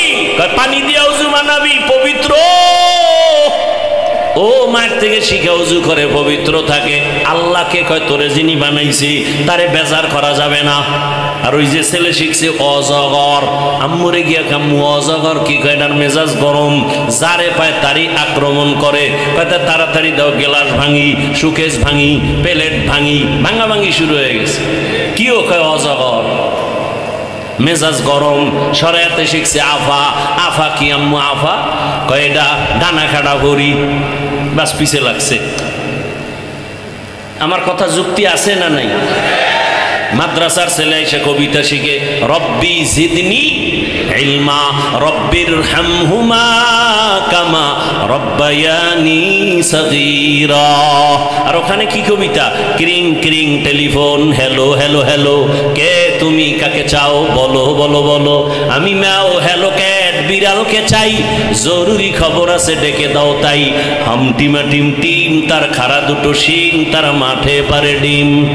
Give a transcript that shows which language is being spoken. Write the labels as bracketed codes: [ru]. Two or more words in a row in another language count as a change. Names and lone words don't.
[bn] কয় পানি দিয়া ওযু বানাবি, পবিত্র। ও মায়ের থেকে শিখে ওযু করে পবিত্র থাকে। আল্লাহকে কয় তোরে যিনি বানাইছি তারে বেজার করা যাবে না। আর ওই যে ছেলে শিখছে অজগর, আম্মুরে গিয়া কাম্মু অজগর কি? কয় এটার মেজাজ গরম, যারে পায় তারই আক্রমণ করে। কয় তাড়াতাড়ি দাও, গ্লাস ভাঙি, সুকেস ভাঙি, প্লেট ভাঙি, ভাঙাভাঙি শুরু হয়ে গেছে। কিও? কয় অজগর, মেজাজ গরম। শরিয়াতে শিখছে আফা। আফা কি আম্মু? আফা কয় এটা ডানা কাটা ভরি। বাস পিছে লাগছে। আমার কথা যুক্তি আছে না নাই? মাদ্রাসার ছেলে এসে কবিতা শিখে [ar] رب زدني علما رب ارحمهما كما ربياني صغيرا. [bn] আর ওখানে কি কবিতা? ক্রিং ক্রিং টেলিফোন, [en] hello hello hello, [bn] কে তুমি কাকে চাও বলো বলো বলো, আমি ম্যাও [en] hello cat [bn] বিড়ালকে চাই, জরুরি খবর আছে ডেকে দাও তাই, হামটিমা টিম টিম তার খাড়া দুটো শিং, তার মাঠে পারে ডিম।